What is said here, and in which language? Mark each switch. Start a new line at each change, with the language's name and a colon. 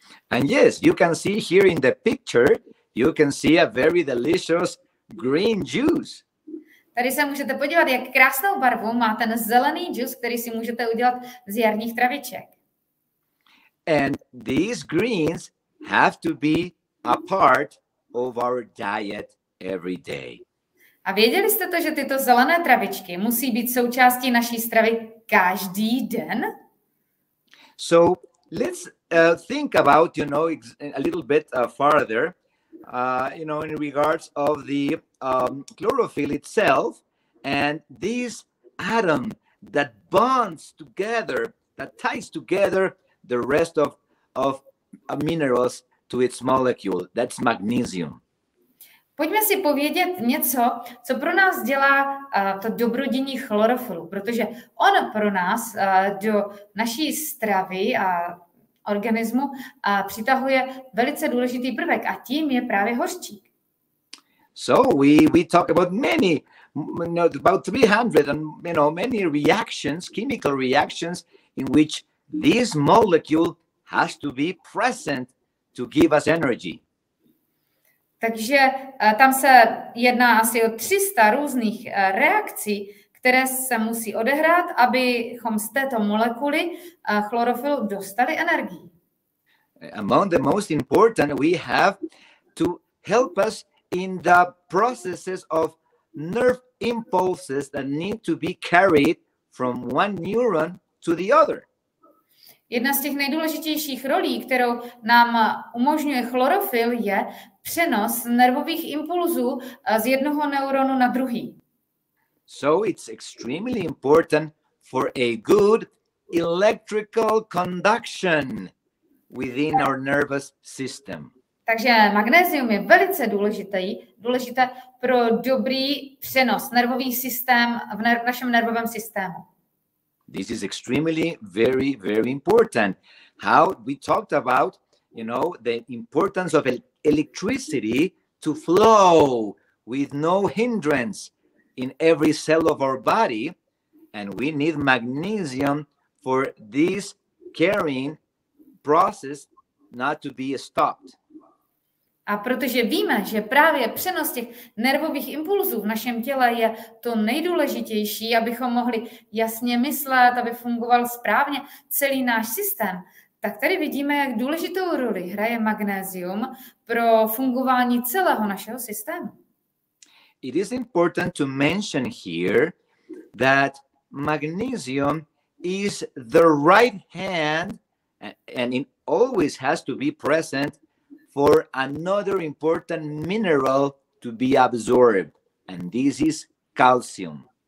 English: And yes, you can see here in the picture, you can see a very delicious green juice.
Czech: Tady se můžete podívat, jak krásnou barvu má ten zelený džus, který si můžete udělat z jarních traviček.
English: And these greens have to be a part of our diet every day.
Czech: A věděli jste to, že tyto zelené travičky musí být součástí naší stravy každý den?
English: So let's think about, a little bit farther, in regards of the chlorophyll itself and this atom that bonds together, that ties together the rest of minerals to its molecule. That's magnesium.
Czech: Pojďme si povědět něco, co pro nás dělá to dobrodění chlorofylu, protože on pro nás do naší stravy a organismu přitahuje velice důležitý prvek a tím je právě hořčík.
English: So we talk about about 300 and many reactions, chemical reactions in which this molecule has to be present to give us energy.
Czech: Takže tam se jedná asi o 300 různých reakcí, které se musí odehrát, abychom z této molekuly chlorofylu dostali energii.
English: Among the most important, we have to help us in the processes of nerve impulses that need to be carried from one neuron to the other.
Czech: Jedna z těch nejdůležitějších rolí, kterou nám umožňuje chlorofyl, je přenos nervových impulzů z jednoho neuronu na druhý.
English: So it's extremely important for a good electrical conduction within our nervous system.
Czech: Takže magnesium je velice důležité pro dobrý přenos, nervový systém v našem nervovém systému.
English: This is extremely very, very important. How we talked about, the importance of electricity to flow with no hindrance in every cell of our body, and we need magnesium for this carrying process not to be stopped.
Czech: A protože víme, že právě přenos těch nervových impulzů v našem těle je to nejdůležitější, abychom mohli jasně myslet, aby fungoval správně celý náš systém, tak tady vidíme, jak důležitou roli hraje magnézium pro fungování celého našeho systému.
English: It is important to mention here that magnesium is the right hand and it always has to be present for another important mineral to be absorbed, and this is calcium.